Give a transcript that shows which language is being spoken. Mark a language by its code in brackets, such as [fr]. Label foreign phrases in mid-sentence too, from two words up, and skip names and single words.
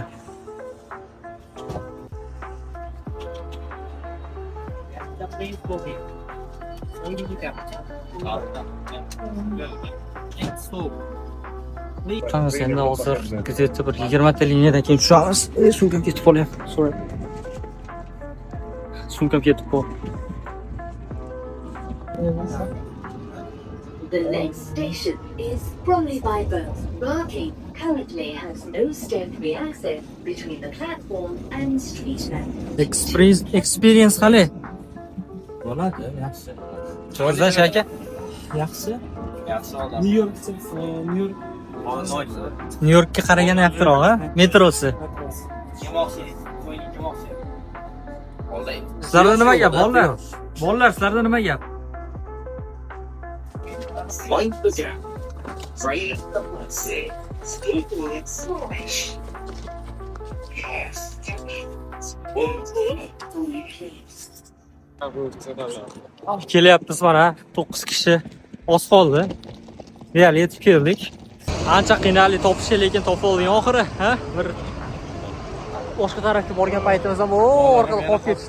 [uz] Qamiz endi hozir где-то bir 20 ta liniyadan keyin tushamiz. Sumkam ketib qolyapti. Sumkam ketib qoldi. [en] The next station is Bromley by Bow. Barking currently has no step-free access between the platform and street level. [uz] Experience qali? Bo'ladi, yaxshi. Cho'rzash aka. Yaxshi. Yaxshi odam. New Yorkka qaraganda yaxshiroq, ha? Metrosi. Sizlarda nima gap, bolalar? Bolalar, sizlarda nima gap? [en] mind the gap. Right. Speaking information. Yes. [uz] Kelyapmiz mana 9 kishi. Oz qoldi. Deyarli yetib keldik. Ancha qiynalib topishdi, lekin topib oldik oxiri, ha? Bir boshqa tarafga borgan paytimizda orqada qolib ketishdi.